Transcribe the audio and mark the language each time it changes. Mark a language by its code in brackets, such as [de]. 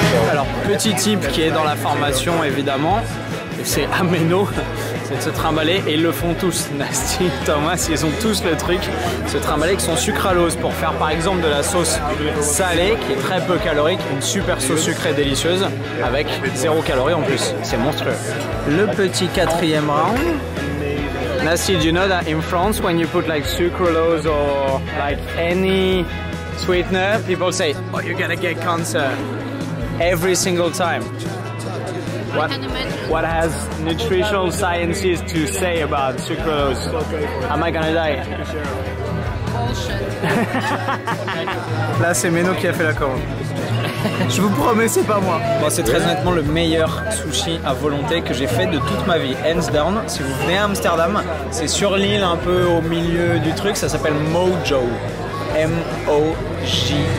[fr] Alors, petit type qui est dans la formation évidemment, c'est Ameno. De se trimballer, et ils le font tous. Nasty, Thomas, ils ont tous le truc, se trimballer avec son sucralose pour faire par exemple de la sauce salée qui est très peu calorique, une super sauce sucrée délicieuse avec 0 calories en plus. C'est monstrueux. Le petit 4e round. [en] Nasty, do you know that in France when you put like sucralose or like any sweetener, people say, oh, you're gonna get cancer every single time. What has nutritional sciences to say about sucralose? Am I gonna die? [fr] Là, c'est Meno qui a fait la commande. Je vous promets, c'est pas moi. Bon, c'est très honnêtement le meilleur sushi à volonté que j'ai fait de toute ma vie. [en] Hands down. [fr] Si vous venez à Amsterdam, c'est sur l'île un peu au milieu du truc. Ça s'appelle Mojo. M-O-J-O.